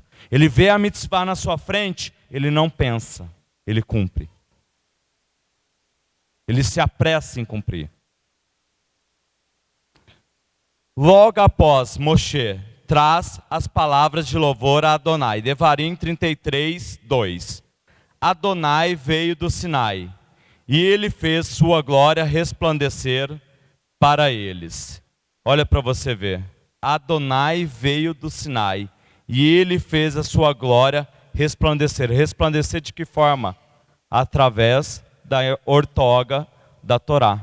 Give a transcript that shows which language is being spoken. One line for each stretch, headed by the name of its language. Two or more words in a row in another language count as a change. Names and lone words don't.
Portuguese: Ele vê a mitzvah na sua frente, ele não pensa, ele cumpre. Ele se apressa em cumprir. Logo após Moshe traz as palavras de louvor a Adonai. Devarim 33, 2. Adonai veio do Sinai, e ele fez sua glória resplandecer para eles. Olha para você ver. Adonai veio do Sinai, e ele fez a sua glória resplandecer. Resplandecer de que forma? Através da ortoga da Torá.